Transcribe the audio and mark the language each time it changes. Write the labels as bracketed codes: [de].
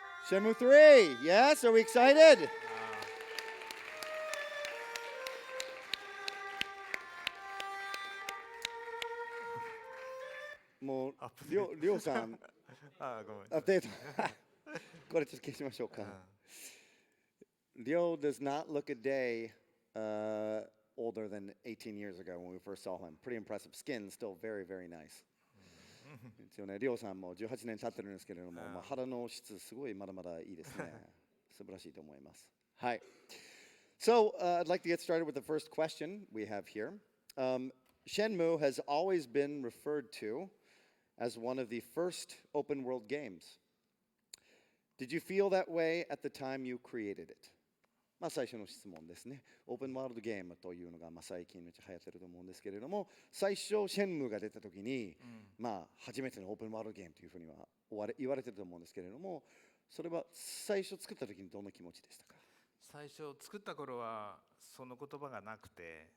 [en] Shenmue III, yes? Are we excited? [ja] もう、りょうさん、あ、ごめん。アップデート。これちょっと消しましょうか。 [en] Ryo does not look a day older than 18 years ago when we first saw him. Pretty impressive skin, still very, very nice. [ja] 一応ね、Ryoさんも18年経ってるんですけれども、まあ、肌の質すごいまだまだいいですね。素晴らしいと思います。はい。 [en] So, I'd like to get started with the first question we have here. Shenmue has always been referred to as one of the first open world games. Did you feel that way at the time you created it? [ja] まあ最初の質問ですね。オープンワールドゲームというのがまあ最近めっちゃ流行ってると思うんですけれども、最初シェンムーが出た時に、まあ初めてのオープンワールドゲームというふうには言われてると思うんですけれども、それは最初作った時にどんな気持ちでしたか？最初作った頃はその言葉がなくて、